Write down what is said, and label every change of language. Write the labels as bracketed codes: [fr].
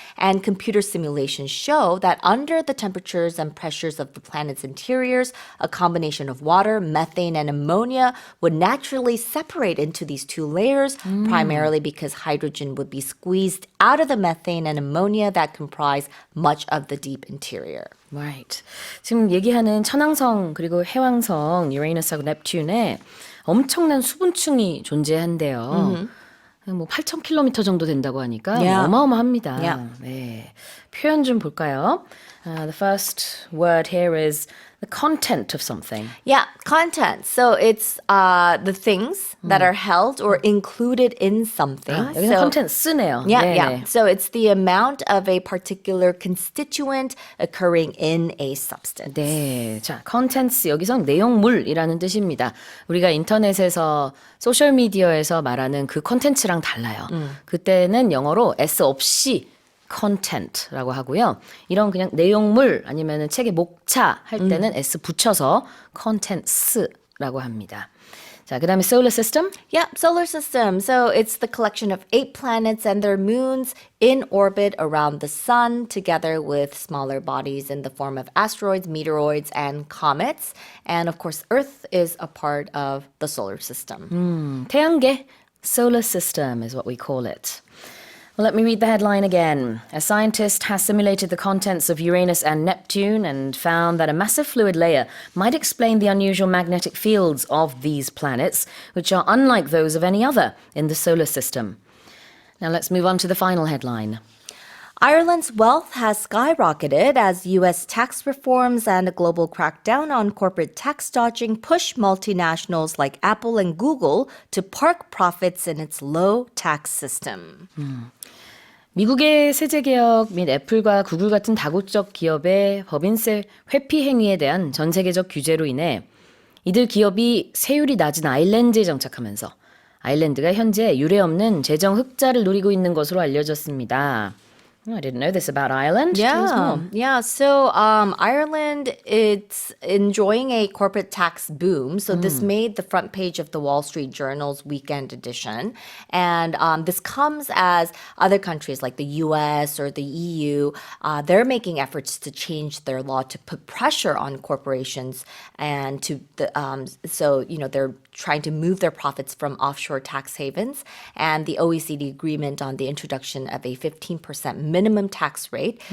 [en] And computer simulations show that under the temperatures and pressures of the planet's interiors, a combination of water, methane, and ammonia would naturally separate into these two layers, primarily because hydrogen would be squeezed out of the methane and ammonia that comprise much of the deep interior. Right. [ko] 지금 얘기하는 천왕성 그리고 해왕성, 유레이너스하고 넵튠에 엄청난 수분층이 존재한대요. 뭐 8,000km 정도 된다고 하니까 어마어마합니다. 네. 표현 좀 볼까요? [en] The first word here is the content of something. Yeah, content. So it's the things that are held or included in something. [ko] 여기는 [en] So- [ko] content 쓰네요. [en] Yeah. So it's the amount of a particular constituent occurring in a substance. [ko] 네, 자, contents 여기선 내용물이라는 뜻입니다. 우리가 인터넷에서 소셜 미디어에서 말하는 그 컨텐츠랑 달라요. 그때는 영어로 S 없이 content라고 하고요. 이런 그냥 내용물 아니면은 책의 목차 할 때는 S 붙여서 contents라고 합니다. 자, 그다음에 solar system. [en] Yeah, solar system. So it's the collection of 8 planets and their moons in orbit around the sun, together with smaller bodies in the form of asteroids, meteoroids, and comets. And of course, Earth is a part of the solar system. 태양계, solar system is what we call it. Well, let me read the headline again. A scientist has simulated the contents of Uranus and Neptune and found that a massive fluid layer might explain the unusual magnetic fields of these planets, which are unlike those of any other in the solar system. Now let's move on to the final headline. Ireland's wealth has skyrocketed as U.S. tax reforms and a global crackdown on corporate tax dodging push multinationals like Apple and Google to park profits in its low tax system. [ko] 미국의 세제개혁 및 애플과 구글 같은 다국적 기업의 법인세 회피 행위에 대한 전 세계적 규제로 인해 이들 기업이 세율이 낮은 아일랜드에 정착하면서 아일랜드가 현재 유례 없는 재정 흑자를 누리고 있는 것으로 알려졌습니다. [en] I didn't know this about Ireland. Tell us more. Yeah. So Ireland, it's enjoying a corporate tax boom. So this made the front page of the Wall Street Journal's weekend edition. And this comes as other countries like the US or the EU, they're making efforts to change their law to put pressure on corporations and to they're trying to move their profits from offshore tax havens. And the OECD agreement on the introduction of a 15% minimum tax rate.